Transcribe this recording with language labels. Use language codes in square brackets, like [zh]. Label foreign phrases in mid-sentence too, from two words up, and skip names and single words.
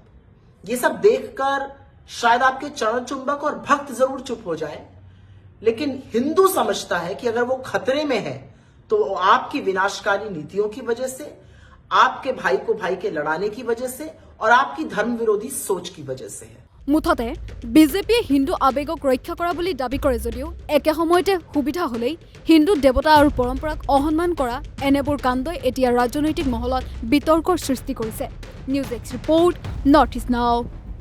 [hi] ये सब देखकर शायद आपके चरण चुंबक और भक्त जरूर चुप हो जाए, लेकिन हिंदू समझता है कि अगर वो खतरे में है तो आपकी विनाशकारी नीतियों की वजह से, आपके भाई को भाई के लड़ाने की वजह से और आपकी धर्म विरोधी सोच की वजह से है। [as] মুঠতে বিজেপিয়ে হিন্দু আৱেগক ৰক্ষা কৰা বুলি দাবী কৰে যদিও একে সময়তে সুবিধা হ'লেই হিন্দু দেৱতা আৰু পৰম্পৰাক অসন্মান কৰা এনেবোৰ কাণ্ডই এতিয়া ৰাজনৈতিক মহলত বিতৰ্কৰ সৃষ্টি কৰিছে। [en] News X report, North East Now.